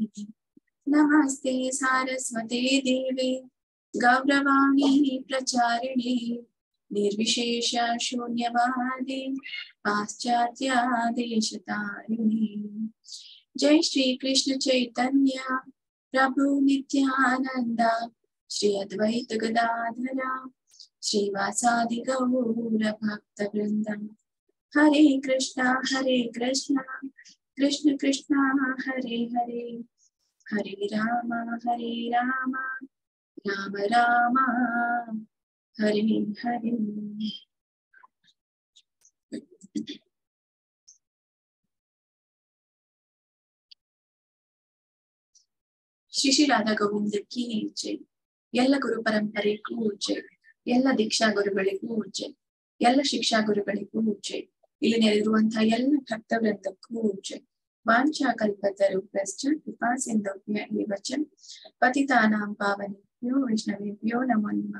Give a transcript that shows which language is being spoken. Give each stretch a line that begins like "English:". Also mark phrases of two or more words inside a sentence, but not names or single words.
Sanskrit: ನಮಸ್ತೆ ಸಾರಸ್ವತೆ ದೇವೆ ಗೌರವಾಣಿ ಪ್ರಚಾರಿಣೆ ನಿರ್ವಿಶೇಷ ಶೂನ್ಯವಾದಿ ಪಾಶ್ಚಾತ್ಯ ದೇಶತಾರಿಣಿ. ಜೈ ಶ್ರೀ ಕೃಷ್ಣ ಚೈತನ್ಯ ಪ್ರಭು ನಿತ್ಯಾನಂದ ಶ್ರೀ ಅದ್ವೈತ ಗದಾಧರ ಶ್ರೀವಾಸಾದಿ ಗೌರ ಭಕ್ತ ವೃಂದ. ಹರೇ ಕೃಷ್ಣ ಕೃಷ್ಣ ಕೃಷ್ಣ ಹರೇ ಹರೇ ಹರೇ ರಾಮ ರಾಮ ರಾಮ ಹರೇ ಹರೇ.
Kannada: ಶ್ರೀ ಶ್ರೀ ರಾಧಾ ಗೋವಿಂದಕ್ಕೆ ಜೈ. ಎಲ್ಲ ಗುರು ಪರಂಪರೆಗೂ ಜೈ. ಎಲ್ಲ ದೀಕ್ಷಾ ಗುರುಗಳಿಗೂ ಜೈ. ಎಲ್ಲ ಶಿಕ್ಷಾ ಗುರುಗಳಿಗೂ ಜೈ. ಇಲ್ಲಿ ನೆರೆದಿರುವಂತಹ ಎಲ್ಲ ಭಕ್ತ ವೃಂದಕ್ಕೂ ಜೈ.
Sanskrit: ವಾಂಛಾ ಕಲ್ಪತರುಭ್ಯಶ್ಚ ಕೃಪಾ ಸಿಂಧುಭ್ಯೇವ ಚ ಪತಿತಾನಾಂ ಪಾವನೇಭ್ಯೋ ವೈಷ್ಣವೇಭ್ಯೋ ನಮೋ ನಮಃ.